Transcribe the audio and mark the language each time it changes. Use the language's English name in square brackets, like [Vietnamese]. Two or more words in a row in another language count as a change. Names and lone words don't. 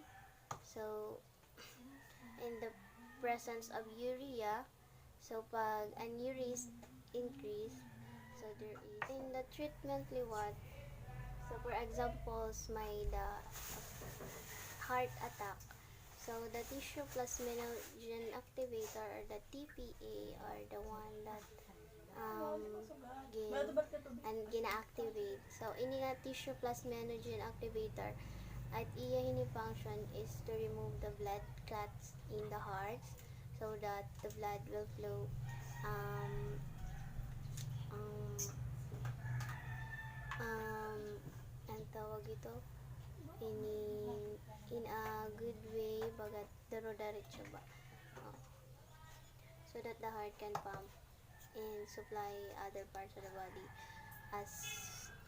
[English] So in the presence of urea, so [Waray] pag an [English] urea is increase, so there is in the treatment liwat. So for examples, may the heart attack. So the tissue plasminogen activator or the TPA are the one that gina-activate. So [Waray] ini nga [English] tissue plasminogen activator [Waray] at iya hini [English] function is to remove the blood clots in the heart so that the blood will flow [Waray] ang tawag ito [English] in a good way [Waray] bagat diretso ba, [English] so that the heart can pump and supply other parts of the body as